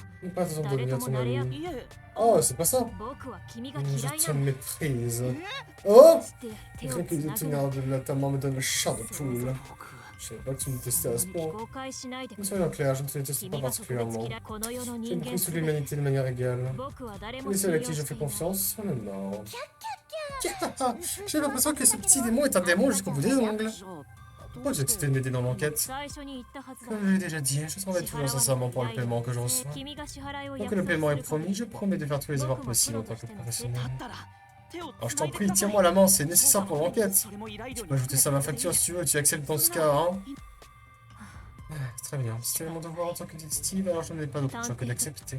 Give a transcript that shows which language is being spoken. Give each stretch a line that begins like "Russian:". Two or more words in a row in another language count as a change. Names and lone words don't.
French: N'aie pas besoin de
Japanese: 誰
French: devenir
Japanese: と
French: ton
Japanese: もなれ合っ
French: ami.
Japanese: いえ
French: Oh, c'est pas ça.
Japanese: 僕は君が
French: Je
Japanese: 嫌い
French: te
Japanese: なの
French: méprise. Oh!
Japanese: して手
French: Rien
Japanese: を
French: que
Japanese: つ
French: de
Japanese: なぐ
French: tenir de la ta main me donne le chat de poule.
Japanese: 僕
French: Je savais pas que tu me testais à ce point.
Japanese: 誤解しないでく
French: Mais
Japanese: れ
French: soyons clairs, je ne te déteste
Japanese: 君
French: pas
Japanese: が特別
French: particulièrement.
Japanese: 嫌いこの世の
French: J'aime
Japanese: 人間
French: beaucoup toute
Japanese: すべて
French: l'humanité de manière égale.
Japanese: 僕は誰
French: Les
Japanese: も
French: seuls
Japanese: 信
French: à
Japanese: 用
French: qui je
Japanese: し
French: fais
Japanese: ていない
French: confiance sont les morts. J'ai l'impression que ce petit démon est un démon jusqu'au bout des ongles.
Japanese: じゃあ
French: Pourquoi j'ai décidé de m'aider dans l'enquête?
Japanese: 最初に言ったはずだ
French: Comme je l'ai déjà dit, je travaille toujours sincèrement pour le paiement que je reçois.
Japanese: 君が支払いを
French: Tant
Japanese: 約
French: que le
Japanese: 束
French: paiement est
Japanese: する限
French: promis,
Japanese: り
French: je promets de faire tous les efforts possibles en tant que professionnel.
Japanese: だったら手を
French: Alors je
Japanese: つな
French: t'en
Japanese: いで
French: prie,
Japanese: ください
French: tiens-moi la main, c'est nécessaire pour l'enquête.
Japanese: それも依頼料
French: Tu
Japanese: に
French: peux ajouter ça à ma facture si tu veux, tu acceptes dans ce cas, hein? Très bien, si c'est mon devoir en tant que détective, alors je n'ai pas d'autre choix que d'accepter.